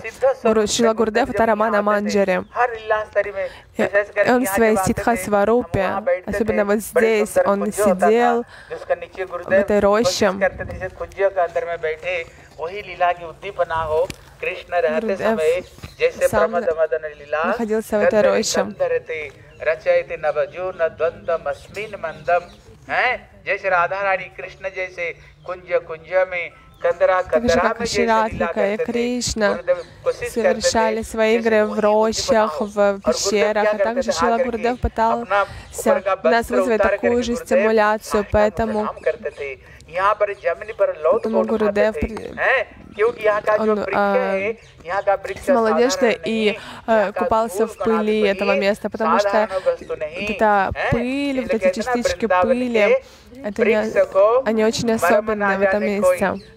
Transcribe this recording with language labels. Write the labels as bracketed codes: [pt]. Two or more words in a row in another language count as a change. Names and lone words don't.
[ru] Шрила Гурудев — это Рамана Манджари. Он в своей ситха-сварупе, особенно вот здесь, он сидел в этой роще. Гурудев сам находился в этой роще. [hi] जैसे राधा रानी कृष्ण जैसे कुंज कुंज में कंदरा कंदरा में जैसे [ru] Кришна совершали свои игры в рощах, в пещерах, а также Шрила Гурудев пытался нас вызвать такую же стимуляцию, поэтому Гурудев он снимал одежды и купался в пыли этого места, потому что вот эта пыль, вот эти частички пыли, они очень особенные в этом месте.